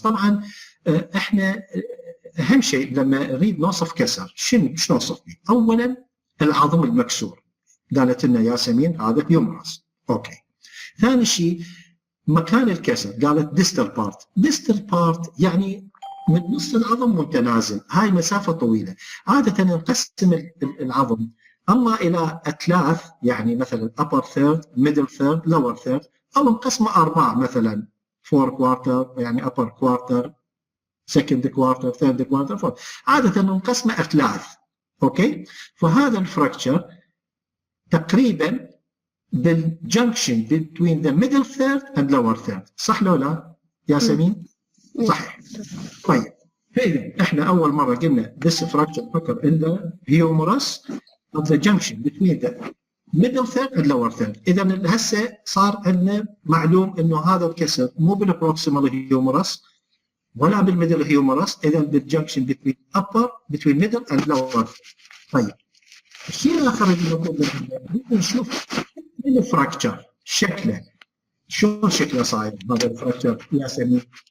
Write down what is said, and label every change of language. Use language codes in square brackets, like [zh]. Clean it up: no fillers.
[ar] طبعا احنا اهم شيء لما نريد نوصف كسر شنو نوصف به؟ اولا العظم المكسور، قالت لنا ياسمين هذا هيومرس. اوكي. ثاني شيء مكان الكسر، قالت ديستال بارت يعني من نص العظم وانت نازل، هاي مسافه طويله. عاده نقسم العظم اما الى اثلاث يعني مثلا upper third middle third lower third او مقسمه ارباع مثلا 4 quarter يعني upper quarter second quarter third quarter fourth عاده مقسمه اثلاث. اوكي، فهذا الفراكشر تقريبا بالجنكشن between the middle third and lower third، صح لو لا ياسمين؟ صحيح. [en] طيب فإذا احنا أول مرة قلنا this fracture occur in the humerus of the junction between the middle third and lower third. [ar] إذا هسه صار عندنا معلوم إنه هذا الكسر مو بالبروكسيمال هيومرس ولا بالميدل هيومرس، إذا بالجنكشن between middle and lower. طيب الشيء الآخر اللي نقول نشوف الفراكشر شكله شلون شكله صاير هذا الفراكشر ياسمين؟